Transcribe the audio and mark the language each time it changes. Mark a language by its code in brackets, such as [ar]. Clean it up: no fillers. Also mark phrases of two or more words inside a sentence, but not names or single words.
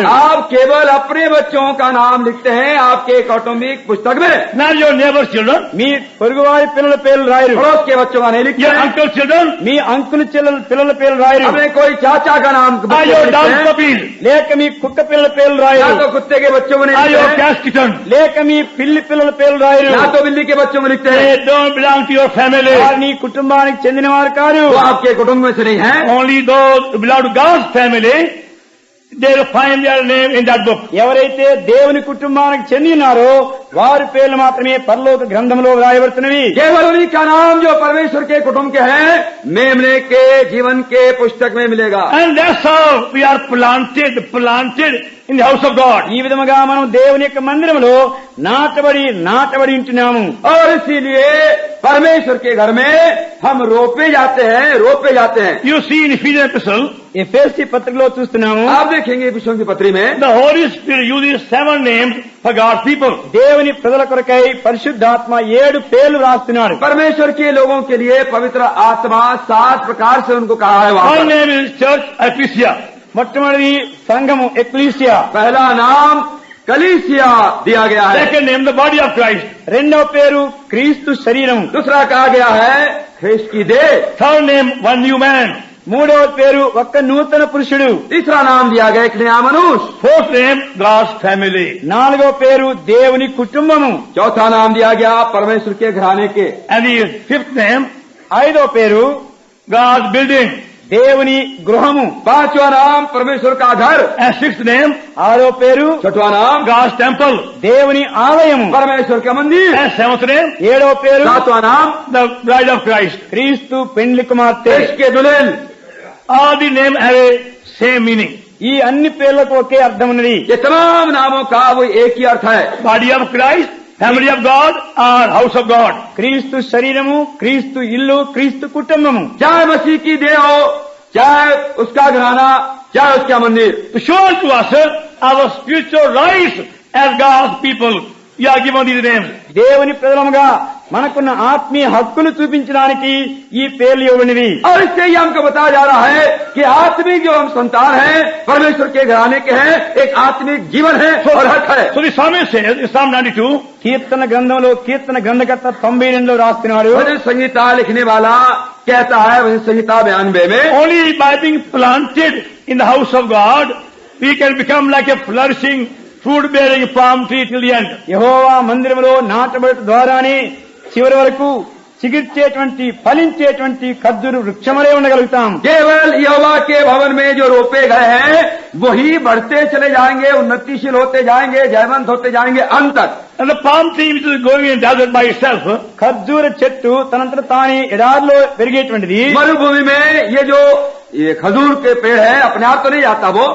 [hi] आप केवल अपने बच्चों का नाम लिखते हैं आपके कौटुंबिक पुस्तक में. [en] Not your neighbor's children, [te] మీ పొరుగువారి పిల్లల పేర్లు రాయరు. [hi] पड़ोस के बच्चों का नहीं लिखते [en] your [hi] हैं. [en] uncle's children, [te] మీ అంకుల్ చెల్లెల పిల్లల పేర్లు రాయరు. [hi] अपने कोई चाचा का नाम [en] or [hi] बच्चे [en] your [hi] लिखते [en] dog's [hi] हैं. [en] puppies, [te] లేక మీ కుక్క పిల్లల పేర్లు [hi] या [te] రాయరు. [hi] तो कुत्ते के बच्चों को नहीं [en] or your [hi] लिखते हैं, [en] cat's kitten. [te] లేక మీ పిల్లి పిల్లల పేర్లు రాయరు. [hi] या तो बिल्ली के बच्चों में लिखते हैं. [en] They don't belong to your family. [te] వారు నీ కుటుంబానికి చెందిన వారు కాదు. [hi] वो आपके कुटुंब में से नहीं है. [en] Only those who belong to God's family, they will find their name in that book. [te] ఎవరైతే దేవుని కుటుంబానికి చెందినారో వారి పేర్లు మాత్రమే పరలోక గ్రంథంలో రాయబడుతున్నవి. [hi] केवल उन्हीं का नाम जो परमेश्वर के कुटुंब के हैं मेमने के जीवन के पुस्तक में मिलेगा. [en] And that's how we are planted in the house of God. [te] ఈ విధముగా మనం దేవుని యొక్క మందిరంలో నాటబడి ఉంటున్నాము. [hi] और इसीलिए परमेश्वर के घर में हम रोपे जाते हैं. [en] You see in Ephesians epistle, [te] ఎఫెసీ పత్రికలో చూస్తున్నాము. [hi] आप देखेंगे विषयों की पत्री में [en] the Holy Spirit uses 7 names for God's people. [te] దేవుని ప్రజల కొరకై పరిశుద్ధాత్మ 7 పేర్లు రాస్తున్నాడు. [hi] परमेश्वर के लोगों के लिए पवित्र आत्मा 7 प्रकार से उनको कहा है. वहाँ [en] One [hi] पर [en] name is church ecclesia. [te] మొట్టమొదటి సంఘము ఎక్లీసియా. [hi] पहला नाम कलीसिया दिया गया है. [en] Second name the body of Christ. [te] రెండవ పేరు క్రీస్తు శరీరం. [hi] दूसरा कहा गया है ख्रिस्त की देह. [en] Third name one new man. [te] మూడవ పేరు ఒక్క నూతన పురుషుడు. [hi] तीसरा नाम दिया गया एक नया मनुष्य. [en] Fourth name God's family. [te] నాలుగవ పేరు దేవుని కుటుంబము. [hi] चौथा नाम दिया गया परमेश्वर के घराने के. [en] And the fifth name [te] ఐదవ పేరు [en] God's building. [te] దేవుని గృహము. [hi] पांचवा नाम परमेश्वर का घर. [en] And sixth name [te] ఆరో పేరు [hi] छठवां नाम [en] God's temple. [te] దేవుని ఆలయము. [hi] परमेश्वर का मंदिर. [en] And seventh name [te] ఏడవ పేరు [hi] सातवां नाम [en] the bride of Christ. [te] క్రీస్తు పెండ్లి కుమార్తె. [hi] देश के दुल्हन. [en] All the names have a same meaning. [te] ఈ అన్ని పేర్లకు ఒకే అర్థం ఉన్నది. [hi] ये तमाम नामों का वो एक ही अर्थ है. [en] Body of Christ, family of God, or house of God. [te] క్రీస్తు శరీరము, క్రీస్తు ఇల్లు, క్రీస్తు కుటుంబము. [hi] चाहे मसीह की देह हो, चाहे उसका घराना, चाहे उसका मंदिर. [en] To show to us our spiritual rights as God's people, we are given these names. [te] దేవుని ప్రజలముగా మనకున్న ఆత్మీయ హక్కులు చూపించడానికి ఈ పేర్లు ఇవ్వనివి. [hi] और इससे ही हमको बताया जा रहा है कि आत्मिक जो हम संतान हैं परमेश्वर के घराने के हैं, एक आत्मिक जीवन है और हक है. [en] So the psalmist says in Psalm 92, [te] కీర్తన గ్రంథంలో కీర్తన గ్రంథకర్త 92లో రాస్తున్నాడు. [hi] भजन संहिता लिखने वाला कहता है भजन संहिता 92 में [en] only by being planted in the house of God, we can become like a flourishing, fruit-bearing palm tree till the end. [te] యెహోవా మందిరములో నాటబడి ద్వారానే చివరి వరకు చిగిర్చేటువంటి ఫలించేటువంటి ఖర్జూరు వృక్షములే ఉండగలుగుతాం. [hi] केवल यहोवा के भवन में जो रोपे गए हैं वही बढ़ते चले जाएंगे, उन्नतिशील होते जाएंगे, जयवंत होते जाएंगे अंत तक. [en] And the palm tree which is growing in desert by itself, [te] ఖర్జూర చెట్టు తనంతట తానే ఎడారిలో పెరిగేటువంటిది. [hi] मरुभूमि में ये खजूर के पेड़ है अपने आप तो नहीं जाता वो,